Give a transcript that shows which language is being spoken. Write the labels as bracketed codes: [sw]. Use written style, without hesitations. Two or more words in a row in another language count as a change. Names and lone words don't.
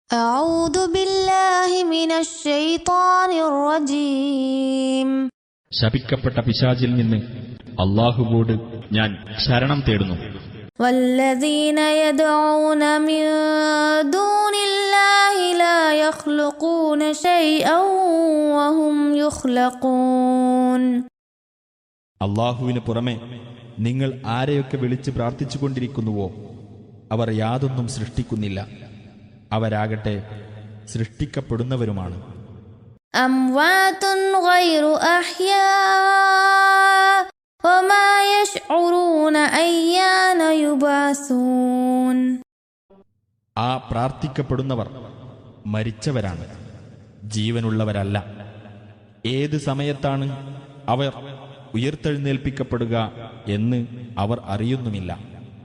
[ar] أعوذ بالله من الشيطان الرجيم. [ml] ശപിക്കപ്പെട്ട പിശാചിൽ നിന്ന് അല്ലാഹുവോട് ഞാൻ ശരണം തേടുന്നു. [ar] والذين يدعون من دون الله لا يخلقون شيئا وهم يخلقون. [ml] അല്ലാഹുവിന് പുറമെ നിങ്ങൾ ആരെയൊക്കെ വിളിച്ച് പ്രാർത്ഥിച്ചുകൊണ്ടിരിക്കുന്നുവോ അവർ യാതൊന്നും സൃഷ്ടിക്കുന്നില്ല, അവരാകട്ടെ സൃഷ്ടിക്കപ്പെടുന്നവരുമാണ്. [ar] أموات غير أحياء وما يشعرون أيان يبعثون. [ml] ആ പ്രാർത്ഥിക്കപ്പെടുന്നവർ മരിച്ചവരാണ്, ജീവനുള്ളവരല്ല. ഏത് സമയത്താണ് അവർ ഉയർത്തെഴുന്നേൽപ്പിക്കപ്പെടുക എന്ന് അവർ അറിയുന്നുമില്ല.